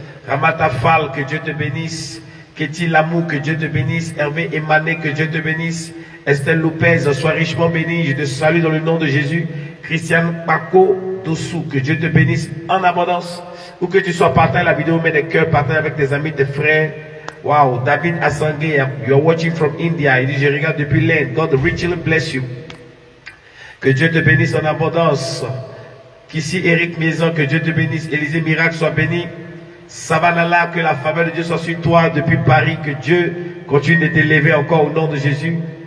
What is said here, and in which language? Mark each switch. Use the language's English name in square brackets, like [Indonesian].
[French] Ramata Fall, que Dieu te bénisse. Kéti Lamou, que Dieu te bénisse. Hervé Emané, que Dieu te bénisse. Estelle Lopez, sois richement bénie. Je te salue dans le nom de Jésus. Christiane Paco Dossou, que Dieu te bénisse en abondance. Où que tu sois, partage la vidéo, mets des cœurs, partage avec tes amis, tes frères. [English] Wow, David Assangé, you're watching from India. [French] Il dit, je regarde depuis l'Inde. [English] God richly bless you. [French] Que Dieu te bénisse en abondance. Qu'ici Eric Maison, que Dieu te bénisse. Élisée Miracle, soit béni. Savanala, que la faveur de Dieu soit sur toi depuis Paris. Que Dieu continue de t'élever encore au nom de Jésus.